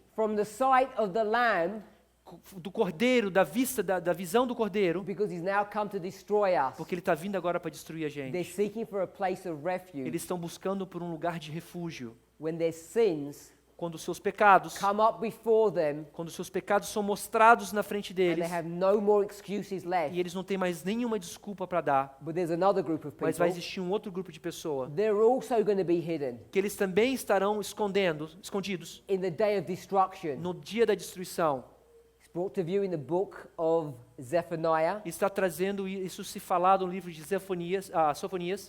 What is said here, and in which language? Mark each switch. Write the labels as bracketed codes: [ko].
[en] from the sight of the Lamb, [pt] do cordeiro, da vista, da visão do cordeiro, [en] because he's now come to destroy us. [pt] porque ele está vindo agora para destruir a [en] They're [pt] gente. [en] seeking for a place of refuge [pt] Eles estão buscando por um lugar de refúgio. [en] when their sins [pt] Quando os seus pecados, [en] come up before them [pt] quando os seus pecados são mostrados na frente [en] and they [pt] deles, [en] have no more excuses left. [pt] e eles não têm mais nenhuma desculpa para dar, [en] But there's another group of [pt] mas vai [en] people. [pt] existir um outro grupo de pessoas [en] They're also going to be hidden [pt] que eles também estarão escondidos [en] in the day of destruction. [pt] no dia da destruição. [en] It's brought to view in the book of Zephaniah [pt] Está trazendo isso se falado no livro de Sofonias